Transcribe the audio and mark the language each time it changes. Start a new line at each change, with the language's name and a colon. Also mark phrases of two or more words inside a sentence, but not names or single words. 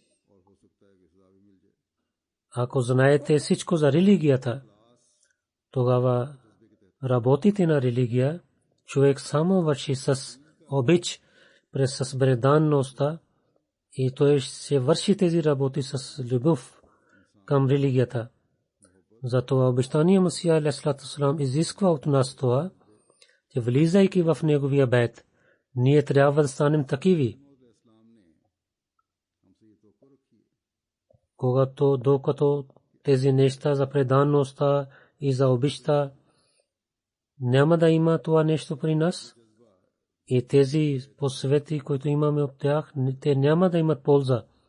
Bulgarian: Ако знаете всичко за религията, тогава работите на религия, човек само върши с обич, през преданността, и той ще върши тези работи с любов към религията. Затова обещания Масия
Arabic: عليه الصلاة والسلام
Bulgarian: изисква от нас това, че влизайки в неговия бейт, ние трябва да станем такиви. Докато тези неща за преданността и за обичта няма да има това нещо при нас, и тези посвети, които имаме от тях, те няма да имат полза.